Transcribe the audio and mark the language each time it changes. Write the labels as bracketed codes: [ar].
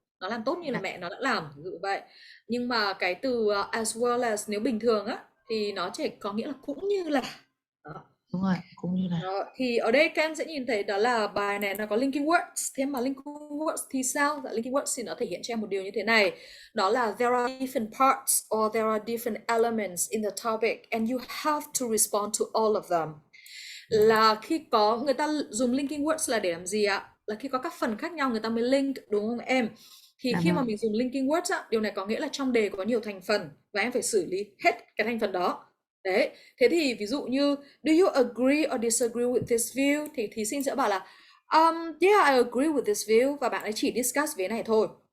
[vi] Nó làm tốt như là mẹ nó đã làm, ví dụ vậy. Nhưng mà cái từ as well as nếu bình thường á thì nó chỉ có nghĩa là cũng như là. Đó. Đúng rồi, cũng như là. Đó, thì ở đây các em sẽ nhìn thấy đó là bài này nó có linking words. Thế mà linking words thì sao? Dạ, linking words thì nó thể hiện cho em một điều như thế này. Đó là [en] there are different parts or there are different elements in the topic and you have to respond to all of them. [vi] Là khi có người ta dùng linking words là để làm gì ạ? Là khi có các phần khác nhau người ta mới link, đúng không em? Thì khi mà mình dùng linking words á, điều này có nghĩa là trong đề có nhiều thành phần và em phải xử lý hết cái thành phần đó. Đấy, thế thì ví dụ như [en] do you agree or disagree with this view [vi] thì thí sinh sẽ bảo là [en] yeah, I agree with this view [vi] và bạn ấy chỉ discuss về này thôi.